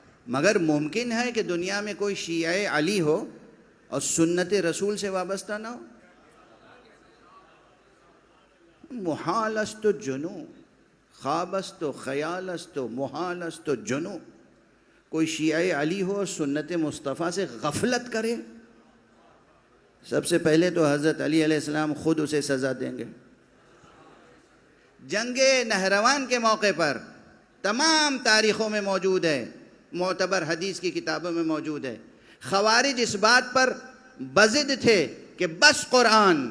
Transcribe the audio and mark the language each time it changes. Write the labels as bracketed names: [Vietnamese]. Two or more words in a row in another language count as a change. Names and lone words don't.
[Urdu] مگر ممکن ہے کہ دنیا میں کوئی شیعہ علی ہو اور سنت رسول سے وابستہ نہ ہو؟ [Persian] محال است و جنو، خواب است و خیال است و محال است و جنو. [Urdu] کوئی شیعہ علی ہو اور سنت مصطفیٰ سے غفلت کرے؟ سب سے پہلے تو حضرت علی علیہ السلام خود اسے سزا دیں گے. جنگ نہروان کے موقع پر تمام تاریخوں میں موجود ہے، معتبر حدیث کی کتابوں میں موجود ہے، خوارج اس بات پر بضد تھے کہ بس قرآن.